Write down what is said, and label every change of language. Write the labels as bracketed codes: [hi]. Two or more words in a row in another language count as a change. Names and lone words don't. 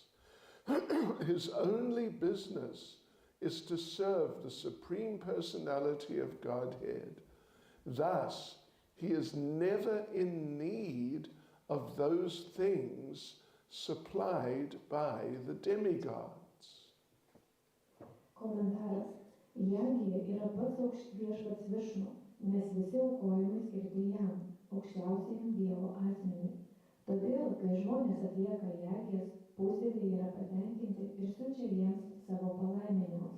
[en] His only business is to serve the Supreme Personality of Godhead. Thus, he is never in need of those things supplied by the demigods. [lt] Komentaras. Jagija yra pats viešpats Višnu, nes visi aukojimai skirti jam, aukščiausiam Dievo asmeniui. Todėl, kai žmonės atlieka jagijas, pusdieviai yra patenkinti ir siunčia jiems savo palaiminimus.